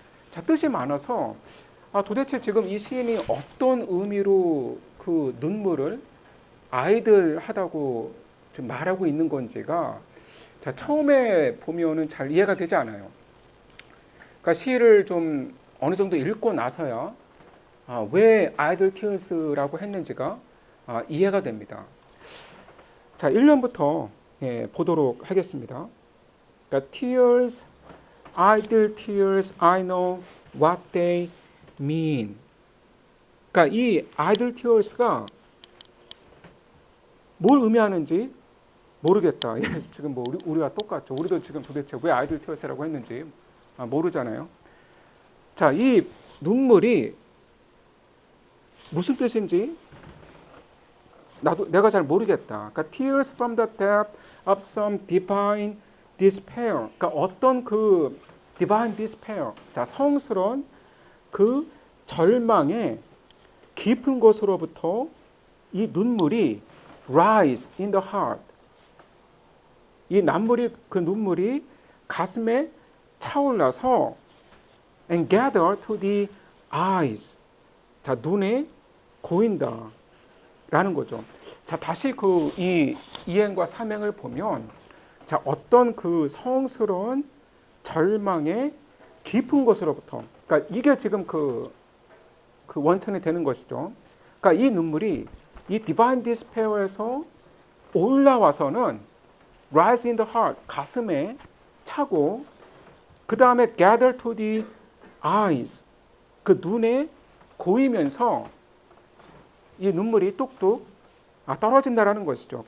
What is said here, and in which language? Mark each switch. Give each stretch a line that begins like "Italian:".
Korean: 자, 뜻이 많아서 도대체 지금 이 시인이 어떤 의미로 눈물을 아이들하다고 지금 말하고 있는 건지가 자, 처음에 보면은 잘 이해가 되지 않아요. 그러니까 시를 좀 어느 정도 읽고 나서야 왜 아이들 티어스라고 했는지가 이해가 됩니다. 자, 1년부터 예, 보도록 하겠습니다. 그러니까
English: tears, idle tears, I know what they mean.
Korean: 그러니까 이 idle tears가 뭘 의미하는지 모르겠다. 예, 지금 뭐 우리와 똑같죠. 우리도 지금 도대체 왜 idle tears라고 했는지 모르잖아요. 자, 이 눈물이 무슨 뜻인지 내가 잘 모르겠다. 그러니까
English: tears from the depth of some divine despair.
Korean: 그러니까 어떤
English: divine despair.
Korean: 자, 성스러운 절망의 깊은 곳으로부터 이 눈물이
English: rise in the heart.
Korean: 이 눈물이 가슴에 차올라서
English: and gather to the eyes.
Korean: 자, 눈에 고인다. 라는 거죠. 자, 다시 이 이행과 삼행을 보면 자, 어떤 성스러운 절망의 깊은 곳으로부터. 그러니까 이게 지금 원천이 되는 것이죠. 그러니까 이 눈물이 이
English: divine despair
Korean: 에서 올라와서는
English: rise in the heart,
Korean: 가슴에 차고 그 다음에
English: gather to the eyes,
Korean: 눈에 고이면서 이 눈물이 뚝뚝 떨어진다라는 것이죠.